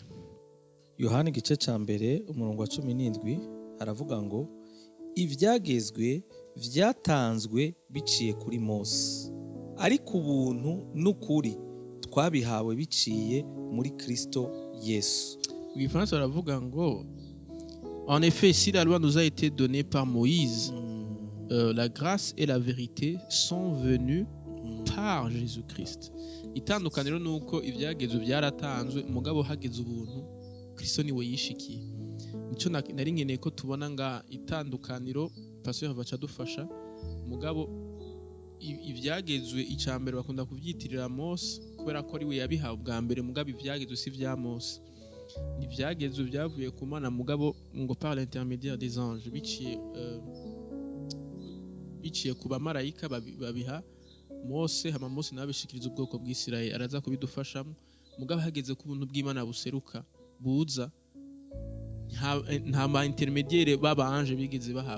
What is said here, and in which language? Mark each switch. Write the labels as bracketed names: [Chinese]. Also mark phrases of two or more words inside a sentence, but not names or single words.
[Rundi] Yohana igice ca mbere umurongo wa 17 aravuga ngo ivyagezwe vyatanzwe biciye kuri Mose, ariko ubuntu n'ukuri twabihawe biciye muri Kristo Yesu. Mu Gifaransa baravuga ngo [French] en effet si la loi nous a été donnée par Moïse, la grâce et la vérité sont venues par Jésus-Christ. [Rundi] Itandukaniro nuko ivyagezwe byaratanzwe, mugabo hageze ubuntu Kristo niwe yishikiye. Nico nari nkeneye ko tubona nga itandukaniro, pasteur baca dufasha. Mugabo ivyagezwe icambere bakunda kuvyitirira Mose kubera ko ari we yabihawe bwa mbere, mugabo ivyagezwe si vya Mose, ni ivyagezwe byavuye ku Mana, mugabo ngo [French] par l'intermédiaire des anges, [Rundi] biciye ku bamarayika babiha Mose, hama Mose nawe abishikiriza ubwoko bw'Isirayeli, araza kubidufashamo. Mugabo hageze ku buntu bw'Imana buseruka buza, nta ma intermédiaire babanje bigeze bahaba.